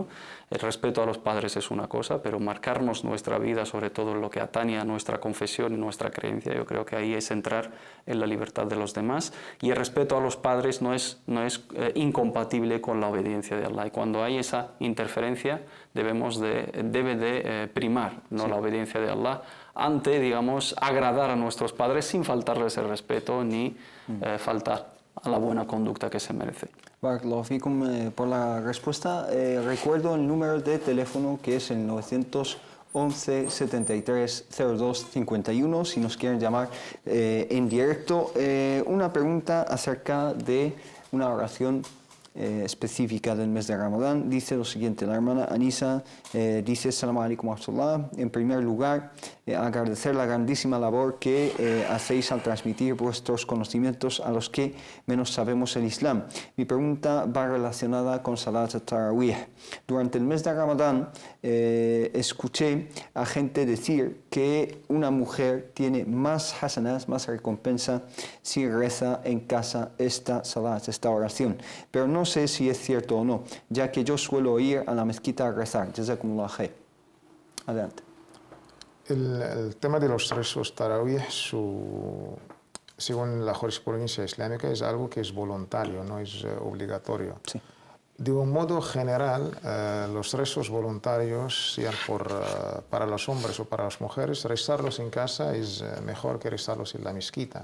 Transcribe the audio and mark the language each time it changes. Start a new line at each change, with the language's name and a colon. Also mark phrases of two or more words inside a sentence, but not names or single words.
Spanish: El respeto a los padres es una cosa, pero marcarnos nuestra vida, sobre todo en lo que atañe a nuestra confesión y nuestra creencia, yo creo que ahí es entrar en la libertad de los demás, y el respeto a los padres no es incompatible con la obediencia de Allah, y cuando hay esa interferencia debe de primar, ¿no?, la obediencia de Allah ante, digamos, agradar a nuestros padres sin faltarles el respeto ni faltar a la buena conducta que se merece.
Arabic: Barakallahu fikum
Spanish: por la respuesta. Recuerdo el número de teléfono, que es el 911 73 02 51, si nos quieren llamar en directo. Una pregunta acerca de una oración específica del mes de Ramadán. Dice lo siguiente, la hermana Anisa dice:
Arabic: Assalamu alaikum wa rahmatullah.
Spanish: En primer lugar, agradecer la grandísima labor que hacéis al transmitir vuestros conocimientos a los que menos sabemos el Islam. Mi pregunta va relacionada con
Arabic: Salat al-Tarawih.
Spanish: Durante el mes de Ramadán escuché a gente decir que una mujer tiene más hasanat, más recompensa, si reza en casa esta salat, esta oración. Pero no sé si es cierto o no, ya que yo suelo ir a la mezquita a rezar.
Arabic: Jazakumullah khair.
Spanish: Adelante. El tema de los rezos tarawih, según la jurisprudencia islámica, es algo que es voluntario, no es obligatorio. Sí. De un modo general, los rezos voluntarios, sean para los hombres o para las mujeres, rezarlos en casa es mejor que rezarlos en la mezquita.